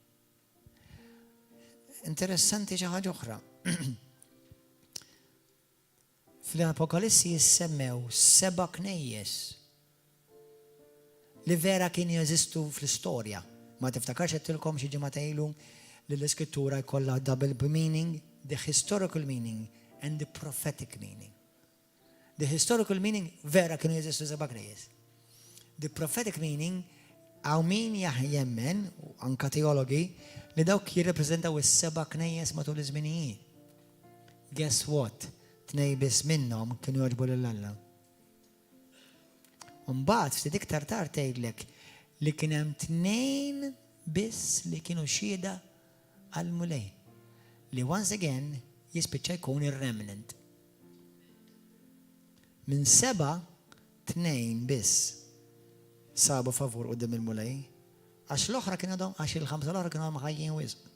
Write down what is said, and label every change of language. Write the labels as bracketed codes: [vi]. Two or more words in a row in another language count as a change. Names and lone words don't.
[mt] Interessanti xi ħaġa oħra. Fl-Apokalissi jissemmew 7 knejjes li vera kienu jeżistu fl-istorja. Ma tiftakarx qedtilkom xi ġimgħa ilu li l-Iskrittura jkollha [en] double meaning, the historical meaning and the prophetic meaning. The historical meaning [mt] vera kienu jeżistu 7 knejjes. [en] The prophetic meaning [mt] għaw min jemmen, anka teologi, li dawk jirrepreżentaw is-7 knejjes matul iż-żminijiet. [en] Guess what? [mt] 2 biss minnhom kienu jogħġbu lill-Alla. Mbagħad ftit iktar tard tgħidlek li kien hemm 2 biss li kienu xhieda għall-mulej. Li [en] once again [mt] jispiċċa jkun ir-remnant. Minn 7, 2 biss sabu favur qudiem il-mulej, għax l-oħra kienu għadhom, għax il-5 l-oħra kienu għadhom ħajjin wisq.